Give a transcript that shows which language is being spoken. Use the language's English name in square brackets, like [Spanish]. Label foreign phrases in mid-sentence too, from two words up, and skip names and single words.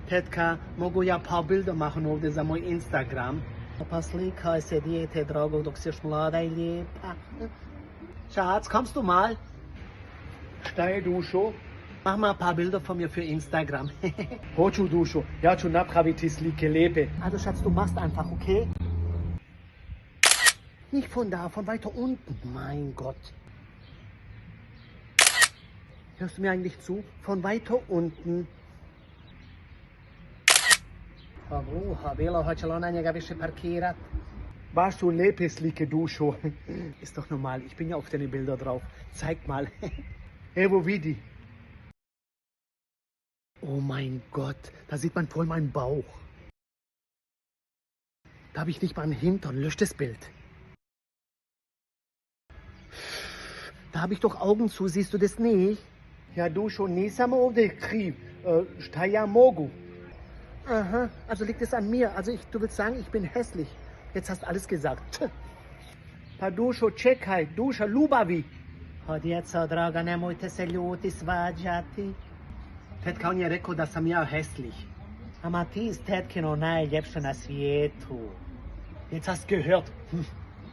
[Bosnian] Tetka, mogu ja [German] paar Bilder machen [Bosnian] ovdje za moj Instagram? Pa slikaj se, dijete drago, dok si još mlada i lijepa. [German] Schatz, kommst du mal? [Bosnian] Šta dušo? [German] Mach mal ein paar Bilder von mir für Instagram. [Bosnian] Hoću dušo, ja ću napraviti slike lepe. [German] Also Schatz, du machst einfach, okay? Nicht von da, von weiter unten. Mein Gott. Hörst du mir eigentlich zu? Von weiter unten. [Bosnian] Pa bruha, bilo, hoće li ona njega više parkirat? Baš su lepe slike dušo. [German] Ist doch normal, ich bin ja auf deine Bilder drauf. Zeig mal. [Bosnian] Evo vidi. [German] Oh mein Gott, da sieht man voll meinen Bauch. Da habe ich nicht mal einen Hintern, lösch das Bild. Da habe ich doch Augen zu, siehst du das nicht? [Bosnian] Ja dušo, nisam ovdje kriv. Šta ja mogu? [German] Aha, also liegt es an mir. Also du willst sagen, ich bin hässlich. Jetzt hast du alles gesagt. [Bosnian] Pa dušo, čekaj, duša ljubavi. Pa djeca draga, nemojte se ljuti, svađati. Tetka, on je rekao da sam ja hässlich. Ama ti iz tetkino najljepše na svijetu. [German] Jetzt hast du gehört.